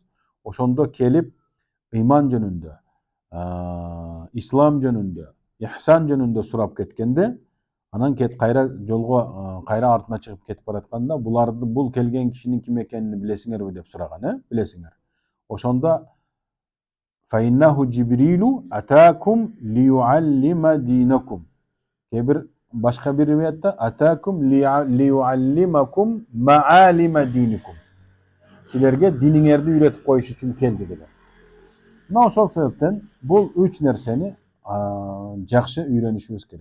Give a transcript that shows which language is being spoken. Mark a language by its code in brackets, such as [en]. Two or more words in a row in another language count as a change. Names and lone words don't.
[ky] Ошондо келип ыйман жөнүндө, ислам жөнүндө, ихсан жөнүндө сурап кеткенде, анан кайра жолго кайра артына чыгып кетип баратканда, бул келген кишинин ким экенин билесиңерби деп сураган, билесиңер. [ar] Ошондо فإنه جبريل أتاكم ليعلم دينكم. [ky] Кебир башка бир риwayatта [ar] أتاكم ليعلمكم معالم دينكم. [ky] Силерге диниңерди үйрөтүп коюш үчүн келди деген. Мына ошол себептен бул 3 нерсени жакшы үйрөнүшүбүз керек.